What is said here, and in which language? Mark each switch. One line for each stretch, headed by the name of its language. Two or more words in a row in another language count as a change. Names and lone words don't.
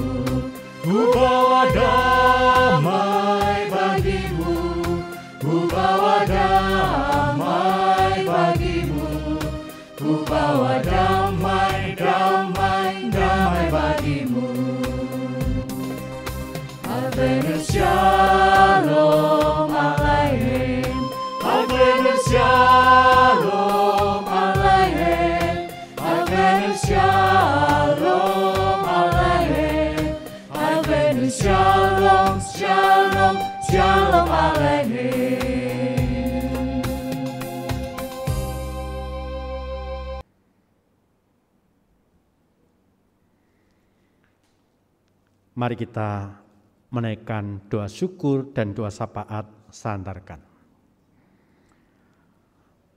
Indonesian: ku bawa damai bagimu, ku bawa damai bagimu, ku bawa damai, damai, damai bagimu.
Hebrew: Advent שלום עליכם, Advent שלום עליכם, Advent שלום עליכם, Advent שלום, שלום, שלום עליכם.
Indonesian: Mari kita menaikkan doa syukur dan doa syafaat sandarkan.